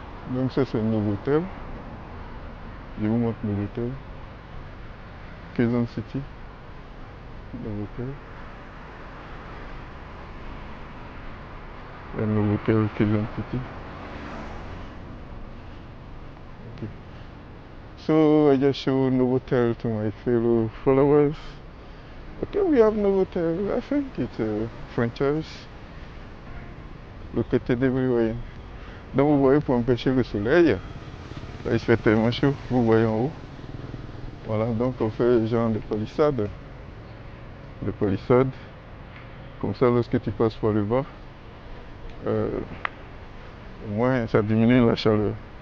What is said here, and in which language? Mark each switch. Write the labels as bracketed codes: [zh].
[fr] Donc ça c'est un nouveau hôtel. Je vous montre le nouveau hôtel. Quezon City. Nouveau hôtel. Un nouveau hôtel Quezon City. [en] Okay. So I just show Novotel to my fellow followers. Okay, we have Novotel. I think it's a franchise located everywhere. [fr] Donc vous voyez, pour empêcher le soleil, là il fait tellement chaud, vous voyez en haut. Voilà, donc on fait genre de palissade. De palissade. Comme ça, lorsque tu passes par le bas, au moins ça diminue la chaleur.